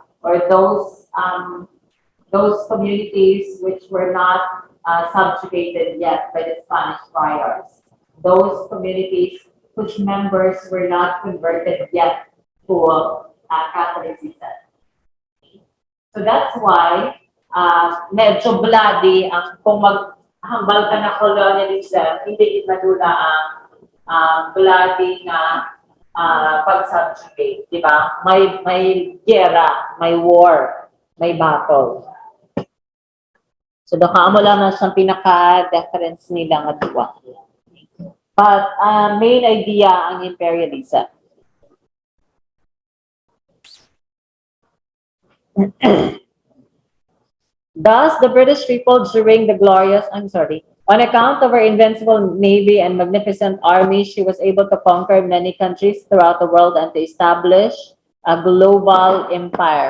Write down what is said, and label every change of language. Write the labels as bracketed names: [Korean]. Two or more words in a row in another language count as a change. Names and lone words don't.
[English] Or those communities which were not subjugated yet by the Spanish friars. Those communities whose members were not converted yet to Catholicism. So that's why [Hiligaynon] medyo bloody ang kung maghambal ka na colonialism, hindi madula ang bloody na pag-subjugate, di ba? May gera, may war, may battle. So, doon lang na siyang pinaka-difference nila nga duwa. [English] But, main idea ang imperialism. Thus, the British people during the glorious, on account of her invincible navy and magnificent army, she was able to conquer many countries throughout the world and to establish a global empire.